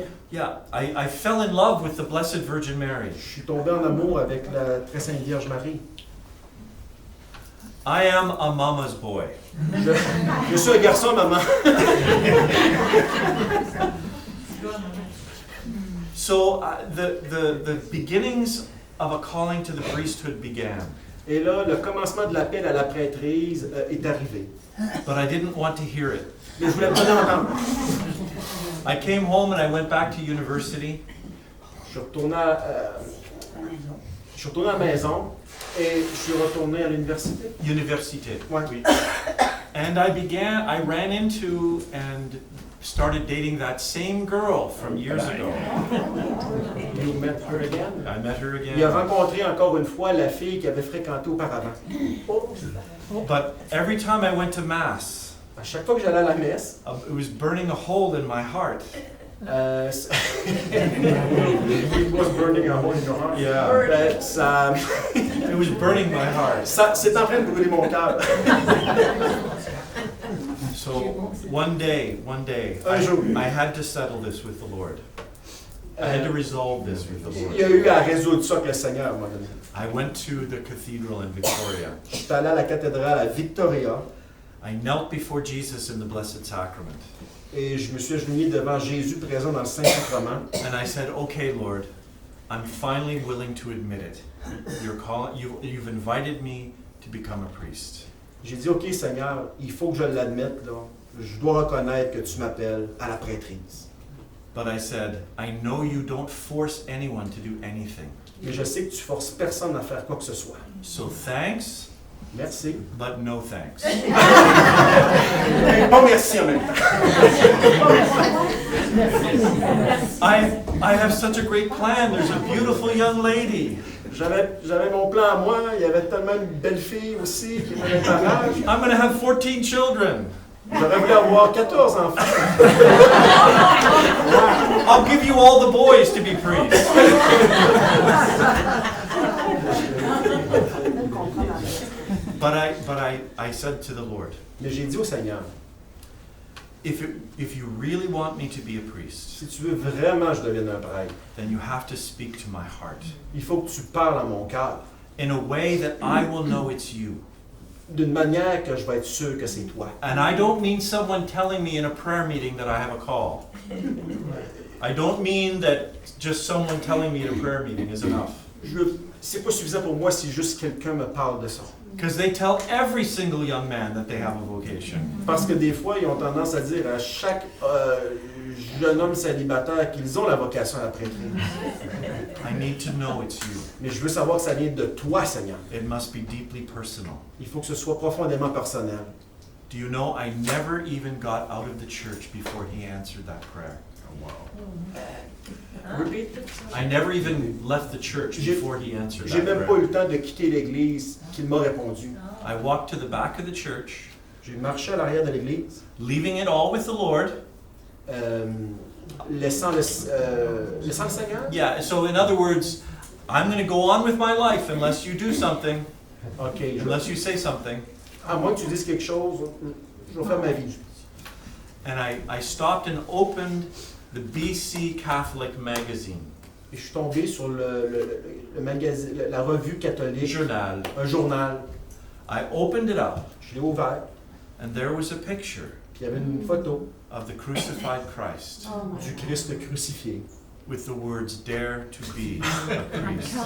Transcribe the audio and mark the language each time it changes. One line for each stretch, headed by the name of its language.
English: Yeah, I fell in love with the Blessed Virgin Mary.
French: Je suis tombé en amour avec la Très Sainte Vierge Marie.
English: I am a mama's boy.
French: Je suis un garçon, maman.
English: So the beginnings of a calling to the priesthood began.
French: Et là, le commencement de l'appel à la prêtrise est arrivé.
English: But I didn't want to hear it.
French: Mais je voulais pas l'entendre.
English: I came home and I went back to university.
French: Je suis retourné à la maison et je suis retourné à l'université. Université. Ouais. Oui.
English: And I ran into and started dating that same girl from years ago. You met her again? I met her
French: Il a
English: again.
French: rencontré encore une fois la fille qu'il avait fréquentée auparavant.
English: But every time I went to Mass,
French: À chaque fois que j'allais à la messe,
English: it was burning a hole in my heart. it was burning a hole in your heart. Yeah.
French: Ça,
English: It was burning my heart.
French: c'est en train de brûler mon cœur.
English: So one day,
French: Un jour.
English: I had to settle this with the Lord. I had to resolve this with the
French: Il y a
English: Lord.
French: eu à résoudre ça avec le Seigneur à un moment donné.
English: I went to the cathedral in Victoria.
French: Je suis allé à la cathédrale à Victoria
English: I knelt before Jesus in the Blessed Sacrament.
French: et je me suis agenouillé devant Jésus présent dans le Saint-Sacrement.
English: And I said, okay, Lord, I'm finally willing to admit it. You've invited me to become a priest.
French: J'ai dit, OK Seigneur, il faut que je l'admette, là. Je dois reconnaître que tu m'appelles à la prêtrise.
English: But I said, I know you don't force anyone to do anything.
French: Mais je sais que tu forces personne à faire quoi que ce soit.
English: So thanks,
French: Merci.
English: but no thanks.
French: Mais pas merci en même temps.
English: I have such a great plan. There's a beautiful young lady.
French: J'avais mon plan à moi, il y avait tellement une belle fille aussi qui était dans l'âge.
English: I'm going to have 14 children.
French: J'aurais voulu avoir 14 enfants.
English: I'll give you all the boys to be priests. But I said to the Lord,
French: Mais j'ai dit au Seigneur,
English: if you really want me to be a priest,
French: si tu veux vraiment que je devienne un prêtre,
English: then you have to speak to my heart
French: il faut que tu parles à mon cœur
English: in a way that I will know it's you.
French: d'une manière que je vais être sûr que c'est toi.
English: And I don't mean someone telling me in a prayer meeting that I have a call. I don't mean that just someone telling me in a prayer meeting is enough.
French: C'est pas suffisant pour moi si juste quelqu'un me parle de ça.
English: Because they tell every single young man that they have a vocation.
French: Parce que des fois, ils ont tendance à dire à chaque jeune homme célibataire qu'ils ont la vocation à la prêtrise.
English: I need to know it's you.
French: Mais je veux savoir que ça vient de toi, Seigneur.
English: It must be deeply personal.
French: Il faut que ce soit profondément personnel.
English: Do you know I never even got out of the church before he answered that prayer? Repeat. I never even left the church before he answered
French: J'ai
English: that
French: même pas eu le temps de quitter l'église qu'il m'a répondu.
English: I walked to the back of the church,
French: J'ai marché à l'arrière de l'église,
English: leaving it all with the Lord.
French: laissant le Seigneur.
English: Yeah, so in other words, I'm going to go on with my life unless you do something, OK, unless you say something.
French: à moins que tu dises quelque chose, je vais faire ma vie.
English: And I stopped and opened the BC Catholic magazine,
French: Et je suis tombé sur le magazine, la revue catholique, journal. un journal.
English: I opened it up,
French: Je l'ai ouvert,
English: and there was a picture
French: puis il y avait une photo
English: of the crucified Christ
French: du Christ crucifié,
English: with the words, "Dare to be a priest."